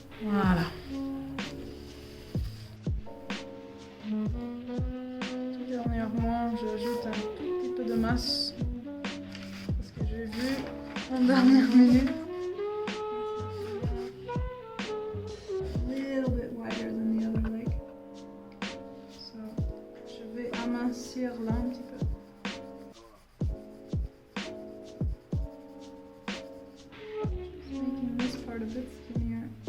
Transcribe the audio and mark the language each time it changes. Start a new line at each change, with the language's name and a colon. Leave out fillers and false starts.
French: Voilà. Tout dernièrement, j'ajoute un tout petit peu de masse parce que j'ai vu en dernière minute.
English: A little bit wider than the other leg.
French: So, je vais amincir là un petit peu.
English: Just making this part a bit skinnier.